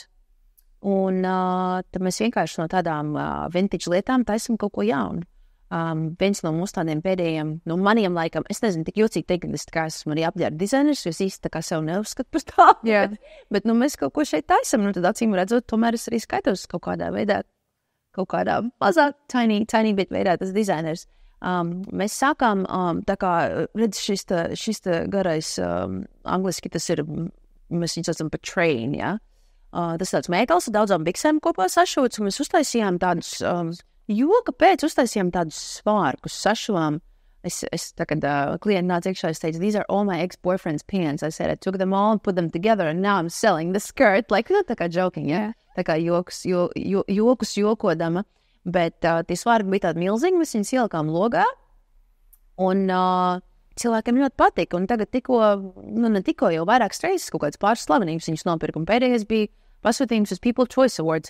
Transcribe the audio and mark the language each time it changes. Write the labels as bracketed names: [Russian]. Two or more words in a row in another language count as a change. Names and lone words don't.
[Latvian] Un tad mēs vienkārši no tādām vintage lietām taisam kaut ko jaunu. Viens no mūsu tādiem pēdējiem, maniem laikam, es nezinu, tik jocīgi teikt, ka es esmu arī apģērba dizainers, jo es īsti tā kā sev neuzskatu par tādu. Bet mēs kaut ko šeit taisam, tad acīm redzot, tomēr es arī skaitos kaut kādā veidā, kaut kādā mazāk [English] tiny bit [Latvian] veidā tas dizainers. Mēs sākām, tā kā, redz, šis garais, angliski tas ir, mēs viņu saucam par train, ja? Tas tāds mēkals ar daudzām biksēm kopā sašūts, un mēs uztaisījām tādus... kāpēc uztaisījām tādus svārkus, sašuvām. Es tā, kad klienti nāca iekšā, es teicu, [English] these are all my ex-boyfriend's pants. I said, I took them all and put them together and now I'm selling the skirt. Like, [Latvian] tā kā joking, ja? Tā kā jokus jokodama. Bet tie svārki bija tādi milzīgi, mēs viņus ielikām logā. Un cilvēkiem ļoti patika. Un tagad ne tikko jau vairākas reizes kaut kāds pāris slavenības viņus nopirka. Un pēdējais bija pasūtījums uz People Choice Awards.